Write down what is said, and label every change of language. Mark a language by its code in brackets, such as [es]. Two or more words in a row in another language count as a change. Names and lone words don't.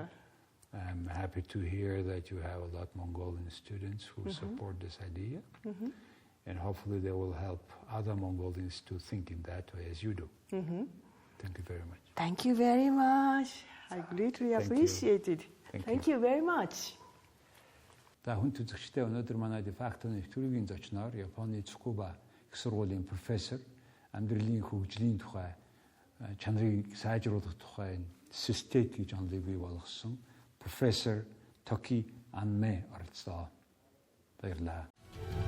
[en] I'm happy to hear that you have a lot of Mongolian students who support this idea. And hopefully they will help other Mongolians to think in that way as you do. Thank you very much. Thank you very much. I greatly appreciate it. Thank you very much. [mn] За хүн төзөгчтэй өнөөдөр манай дефактоны нэвтрүүлгийн зочноор Японы Tsukuba их сургуулийн профессор, амьдралын хөгжлийн тухай, чанарыг сайжруулах тухай систет гэж онолыг бий болгосон профессор Tokie Anme оролцоо.